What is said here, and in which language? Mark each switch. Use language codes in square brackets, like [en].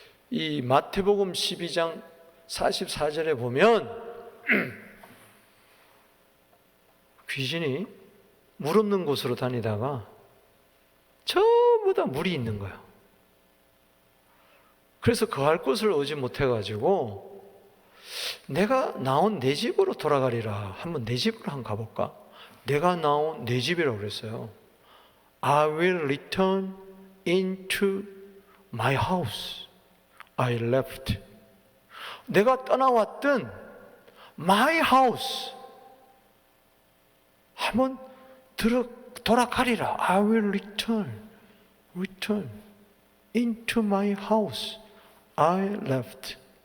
[ko] 이 마태복음 12장 44절에 보면 귀신이 물 없는 곳으로 다니다가 전부 다 물이 있는 거예요. 그래서 거할 곳을 오지 못해가지고 내가 나온 내 집으로 돌아가리라. 한번 내 집으로 한번 가볼까? 내가 나온 내 집이라고 그랬어요. [en] I will return into my house I left. [ko] 내가 떠나왔던 [en] my house [ko] 한번 돌아가리라. [en] I will return into my house I left.